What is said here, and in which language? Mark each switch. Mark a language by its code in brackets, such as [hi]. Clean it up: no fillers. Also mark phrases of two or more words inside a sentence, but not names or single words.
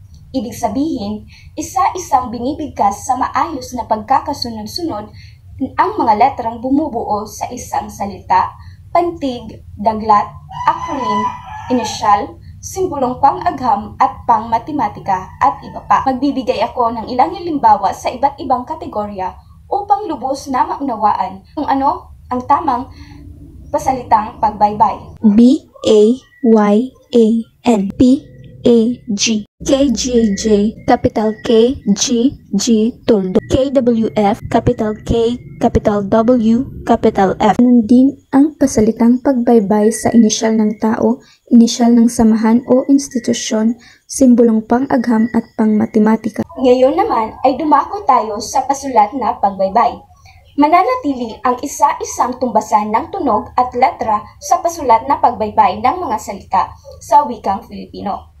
[tl] Ibig sabihin, isa-isang binibigkas sa maayos na pagkakasunod-sunod ang mga letrang bumubuo sa isang salita, pantig, daglat, acronym, inisyal, simbolong pang-agham at pang-matematika at iba pa. Magbibigay ako ng ilang halimbawa sa iba't ibang kategorya upang lubos na maunawaan kung ano ang tamang pasalitang pagbaybay. B-A-Y-A-N P-A-G K-J-J capital K-G-G tuldo K-W-F capital K capital W capital F. Ganun din ang pasalitang pagbaybay sa inisyal ng tao, inisyal ng samahan o institusyon, simbolong pang-agham at pang-matematika. Ngayon naman ay dumako tayo sa pasulat na pagbaybay. Mananatili ang isa-isang tumbasan ng tunog at letra sa pasulat na pagbaybay ng mga salita sa wikang Filipino.